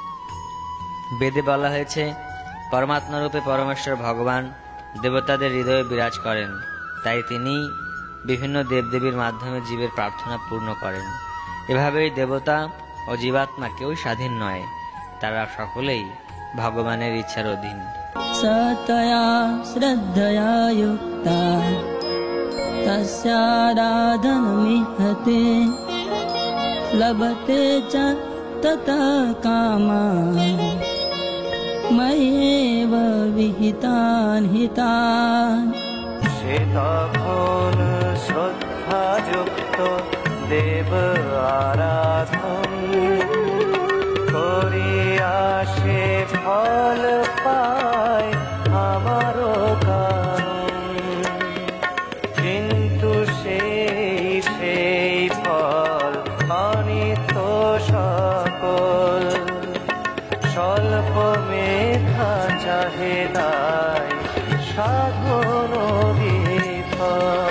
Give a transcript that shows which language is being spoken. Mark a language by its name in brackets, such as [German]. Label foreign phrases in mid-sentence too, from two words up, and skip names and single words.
[Bangla] বেদে বলা হয়েছে, পরমাত্মারূপে পরমেশ্বর ভগবান দেবতাদের হৃদয়ে বিরাজ করেন, তাই তিনি বিভিন্ন দেবদেবীর মাধ্যমে জীবের প্রার্থনা পূর্ণ করেন। এভাবেই দেবতা ও জীবাত্মা কেউই স্বাধীন নয়, তারা সকলেই ভগবানের ইচ্ছার অধীন। [Sanskrit] सतया श्रद्धया युक्ता तस्याराधनमिहते लभते च ततः कामान् मय्येव विहितान् हितान्। [Bangla] সে তখন শ্রদ্ধাযুক্ত দেব আরাধন করিয়া সে ফল পায় আমারও কারণ, কিন্তু সেই ফল অনিত্য সকল, স্বল্প মেধা চাহিদায় সাধন বিফল।